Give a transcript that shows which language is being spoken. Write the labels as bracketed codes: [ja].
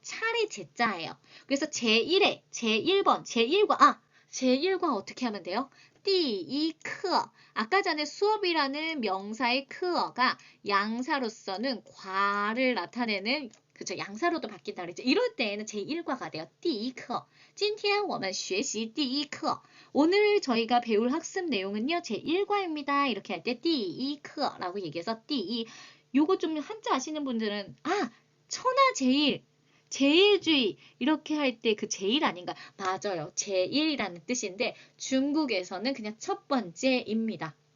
[ko] 차례 제자예요. 그래서 제1의 제1번 제1과 어떻게 하면 돼요? 第一课 아까 전에 수업이라는 명사의 크어가 양사로서는 과를 나타내는 그죠? 양사로도 바뀐다 그랬죠. 이럴 때에는 제1과가 돼요. [zh] 第一课今天我们学习第一课 [ko] 오늘 저희가 배울 학습 내용은요. 제1과입니다. 이렇게 할 때 第一课 라고 얘기해서 第一 요거 좀 한자 아시는 분들은 천하제일 제일주의 이렇게 할 때 그 제일 아닌가? 맞아요. 제일이라는 뜻인데 중국에서는 그냥 첫 번째입니다.